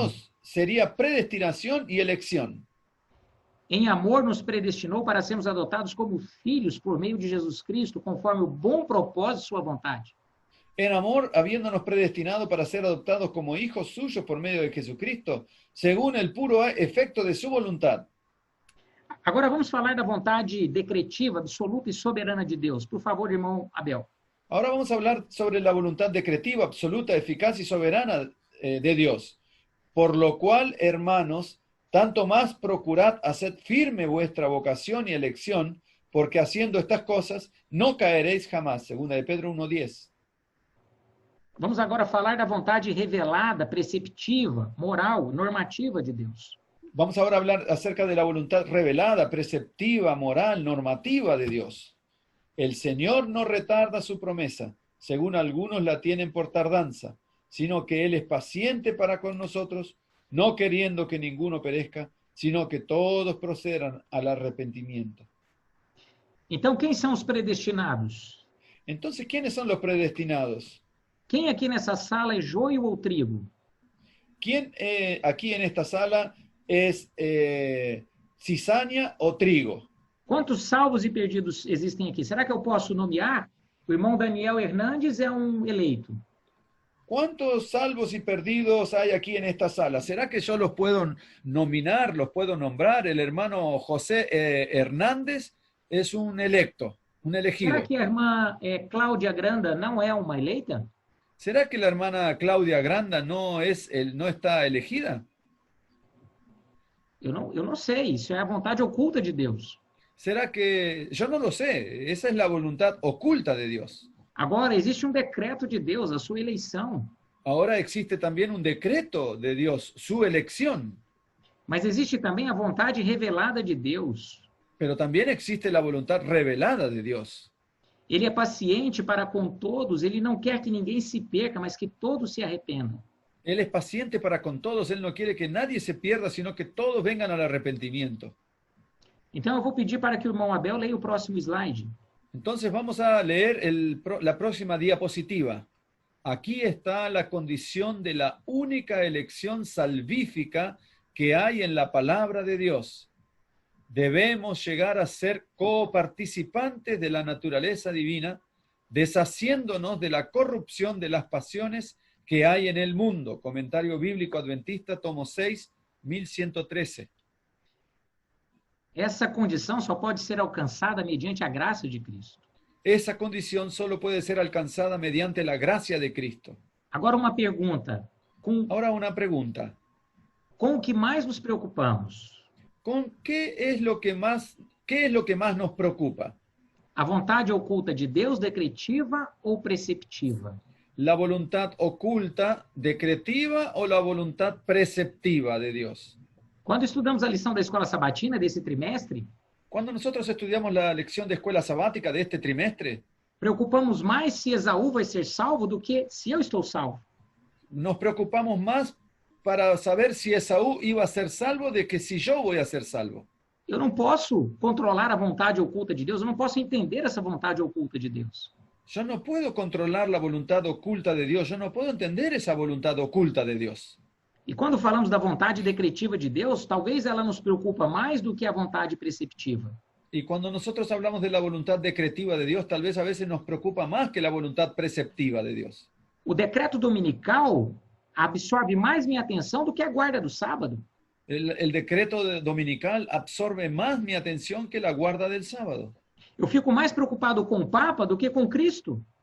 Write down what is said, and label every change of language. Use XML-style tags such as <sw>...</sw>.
<es>Dios sería predestinación y elección.</es> <pt>Em amor, nos predestinou para sermos adotados como filhos por meio de Jesus Cristo, conforme o bom propósito de sua vontade.</pt> <es>En amor, habiéndonos predestinado para ser adoptados como hijos suyos por medio de Jesucristo, según el puro efecto de su voluntad.</es> <pt>Agora vamos falar da vontade decretiva, absoluta e soberana de Deus. Por favor, irmão Abel.</pt> <es>Ahora vamos a hablar sobre la voluntad decretiva, absoluta, eficaz y soberana de Dios. Por lo cual, hermanos, tanto más procurad hacer firme vuestra vocación y elección, porque haciendo estas cosas no caeréis jamás. Segunda de Pedro 1:10.</es> <pt>Vamos agora falar da vontade revelada, preceptiva, moral, normativa de Deus.</pt> <es>Vamos ahora a hablar acerca de la voluntad revelada, preceptiva, moral, normativa de Dios. El Señor no retarda su promesa, según algunos la tienen por tardanza, sino que Él es paciente para con nosotros, no queriendo que ninguno perezca, sino que todos procedan al arrepentimiento.</es> <pt>Então, quem são os predestinados?</pt> <es>Entonces, ¿quiénes son los predestinados?</es> <pt>Quem aqui nessa sala é joio ou trigo?</pt> <es>¿Quién aquí en esta sala es cizaña o trigo?</es> <pt>Quantos salvos e perdidos existem aqui? Será que eu posso nomear? O irmão Daniel Hernandes é um eleito.</pt> <es>¿Cuántos salvos y perdidos hay aquí en esta sala? ¿Será que yo los puedo nominar, los puedo nombrar? El hermano José Hernández es un electo, un elegido.</es> <pt>Será que a irmã Cláudia Granda não é uma eleita?</pt> <es>¿Será que la hermana Claudia Granda no está elegida?</es> <pt>Eu não sei, isso é a vontade oculta de Deus.</pt> <es>¿Será que...? Yo no lo sé, esa es la voluntad oculta de Dios.</es> <pt>Agora, existe um decreto de Deus, a sua eleição.</pt> <es>Ahora existe también un decreto de Dios, su elección.</es> <pt>Mas existe também a vontade revelada de Deus.</pt> <es>Pero también existe la voluntad revelada de Dios.</es> <pt>Ele é paciente para com todos, ele não quer que ninguém se perca, mas que todos se arrependam.</pt> <es>Él es paciente para con todos, Él no quiere que nadie se pierda, sino que todos vengan al arrepentimiento.</es> <pt>Então, eu vou pedir para que o irmão Abel leia o próximo slide.</pt> <es>Entonces vamos a leer la próxima diapositiva. Aquí está la condición de la única elección salvífica que hay en la palabra de Dios. Debemos llegar a ser coparticipantes de la naturaleza divina, deshaciéndonos de la corrupción de las pasiones que hay en el mundo. Comentario bíblico adventista, tomo 6, 1113.</es> <pt>Essa condição só pode ser alcançada mediante a graça de Cristo.</pt> <es>Esa condición solo puede ser alcanzada mediante la gracia de Cristo.</es> <pt>Agora uma pergunta.</pt> <es>Ahora una pregunta.</es> <pt>Com o que mais nos preocupamos?</pt> <es>¿Con qué es lo que más nos preocupa?</es> <pt>A vontade oculta de Deus decretiva ou preceptiva?</pt> <es>¿La voluntad oculta, decretiva o la voluntad preceptiva de Dios?</es> <pt>Quando estudamos a lição da escola sabatina desse trimestre,</pt> <es>Cuando nosotros estudiamos la lección de escuela sabática de este trimestre,</es> <pt>preocupamos mais se Esaú vai ser salvo do que se eu estou salvo.</pt> <es>nos preocupamos más para saber si Esaú iba a ser salvo de que si yo voy a ser salvo.</es> <pt>Eu não posso controlar a vontade oculta de Deus, eu não posso entender essa vontade oculta de Deus.</pt> <es>Yo no puedo controlar la voluntad oculta de Dios, yo no puedo entender esa voluntad oculta de Dios.</es> <pt>E quando falamos da vontade decretiva de Deus, talvez ela nos preocupa mais do que a vontade preceptiva.</pt> <es>Y cuando nosotros hablamos de la voluntad decretiva de Dios, tal vez a veces nos preocupa más que la voluntad preceptiva de Dios.</es> <pt>O decreto dominical absorve mais minha atenção do que a guarda do sábado.</pt> <es>El decreto dominical absorbe más mi atención que la guarda del sábado.</es> <pt>Eu fico mais preocupado com o Papa do que com Cristo.</pt>